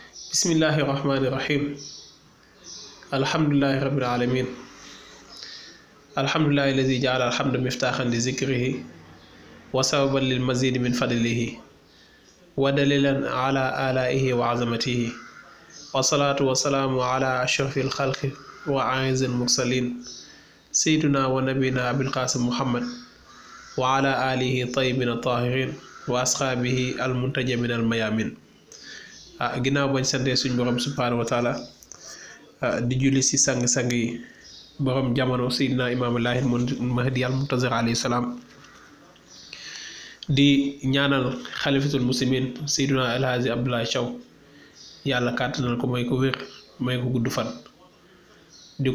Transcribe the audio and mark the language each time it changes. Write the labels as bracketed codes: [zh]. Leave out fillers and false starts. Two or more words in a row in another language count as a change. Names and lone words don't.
[ar] بسم الله الرحمن الرحيم الحمد لله رب العالمين الحمد لله الذي جعل الحمد مفتاحا لذكره وسببا للمزيد من فضله ودليلا على آلائه وعظمته والصلاة والسلام على أشرف الخلق وأعز المرسلين سيدنا ونبينا أبي القاسم محمد وعلى آله الطيبين الطاهرين وأصحابه المنتجبين الميامين [wo] ginnaaw bañ sante suñ borom [ar] سبحانه وتعالى [wo] di julli si sang-sang yi borom jamono [ar] سيدنا إمام الله المهدي المنتظر عليه السلام [wo] di ñaanal [ar] خليفة المسلمين سيدنا الحاج [wo] abdoulaye Thiaw yàlla kàttanal ko may ko wér may ko gudd fan di